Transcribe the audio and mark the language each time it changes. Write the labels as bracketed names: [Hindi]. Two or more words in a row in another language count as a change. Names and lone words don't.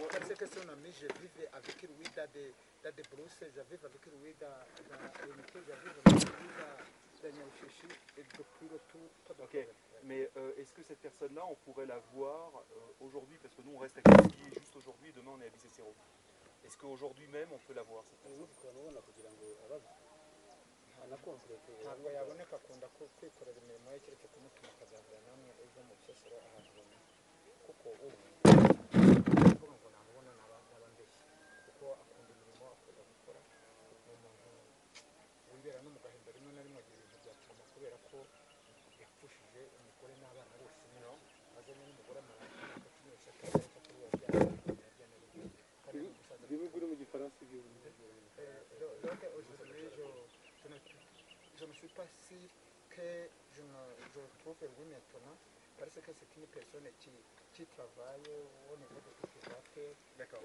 [French] Parce que son ami, je vivais avec lui dans des brousses, je vivais avec lui dans l'unité, je vivais avec lui dans Nyauchichi, et depuis le tout, pas de problème. Mais est-ce que cette personne-là, on pourrait la voir aujourd'hui? Parce que nous, on reste à Kigali juste aujourd'hui, et demain, on est à Bicécéro. Est-ce qu'aujourd'hui même, on peut la voir, cette personne? [Kinyarwanda] ntabwo yaboneka akunda kwikorera imirimo ye keretse kumutuma akazazana namwe ejo mu bisesero ahantu runaka kuko ubu mvuga ngo namubona naba mbeshye kuko akunda imirimo akunda gukora ni umuntu wibera no mu gahinda rimwe na rimwe agira ibintu byatuma kubera ko yapfushije umugore n'abana bose azanye n'umugore amaranye akakinisha akareka kuri we [French] je ne suis pas sûr que je trouve lui maintenant parce que c'est une personne qui travaille au niveau de tout ce qu'il a fait. D'accord.